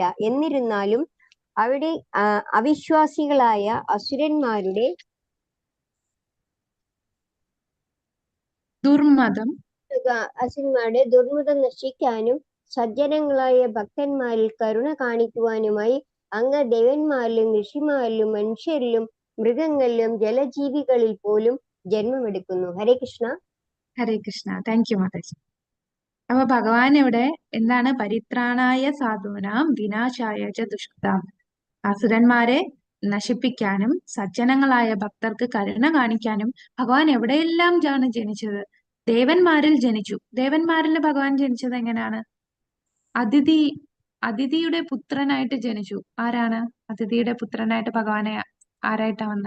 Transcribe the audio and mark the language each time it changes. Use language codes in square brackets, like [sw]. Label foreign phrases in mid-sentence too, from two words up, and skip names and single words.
[ml] എന്നിരുന്നാലും അവിടെ അവിശ്വാസികളായ അസുരന്മാരുടെ ദുർമതം നശിക്കാനും സജ്ജനങ്ങളായ ഭക്തന്മാരിൽ കരുണ കാണിക്കുവാനുമായി അങ്ങ് ദേവന്മാരിലും ഋഷിമാരിലും മനുഷ്യരിലും മൃഗങ്ങളിലും ജലജീവികളിൽ പോലും ജന്മമെടുക്കുന്നു. ഹരേ കൃഷ്ണ. ഹരേ കൃഷ്ണ. [en] thank you [ml] മാതാജി. അപ്പൊ ഭഗവാൻ ഇവിടെ എന്താണ്? [sa] പരിത്രാണായ സാധൂനാം വിനാശായ ച ദുഷ്കൃതാം. [ml] അസുരന്മാരെ നശിപ്പിക്കാനും സജ്ജനങ്ങളായ ഭക്തർക്ക് കരുണ കാണിക്കാനും ഭഗവാൻ എവിടെയെല്ലാം ആണ് ജനിച്ചത്? ദേവന്മാരിൽ ജനിച്ചു. ദേവന്മാരിൽ ഭഗവാൻ ജനിച്ചത് എങ്ങനെയാണ്? അതിഥിയുടെ പുത്രനായിട്ട് ജനിച്ചു. ആരാണ് അതിഥിയുടെ പുത്രനായിട്ട് ഭഗവാനെ ആരായിട്ടാ വന്നേ?